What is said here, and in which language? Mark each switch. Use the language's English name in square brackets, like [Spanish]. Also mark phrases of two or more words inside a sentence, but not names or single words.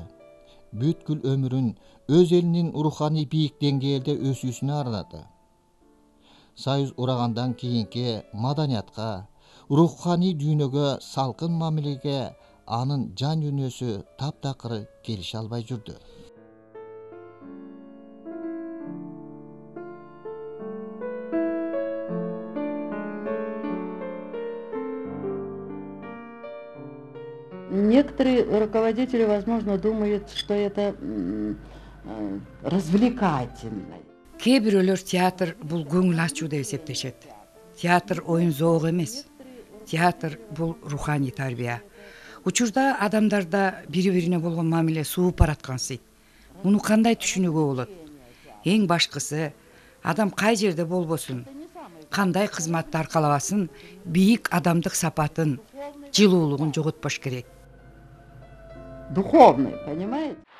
[Kyrgyz] Бүткүл өмүрүн өз элинин руханий бийик деңгээлде өсүүсүнө арнады. Союз урагандан кийинки маданиятка, руханий дүйнөгө салкын мамилеге анын жан дүйнөсү таптакыр келише албай жүрдү. [Russian] Некоторые руководители, возможно, думают, что это развлекательно. [Kyrgyz] Кээ бирөөлөр театр бул көңүл ачуу деп эсептешет. Театр оюн зоог эмес. Театр бул руханий тарбия. Учурда адамдарда бири-бирине болгон мамиле сууп бараткансыйт. Муну кандай түшүнүүгө болот? Эң башкысы, адам кай жерде болбосун, кандай кызматты аркалабасын, бийик адамдык сапатын, жылуулугун жоготпош керек. [Russian] Духовный, понимаете?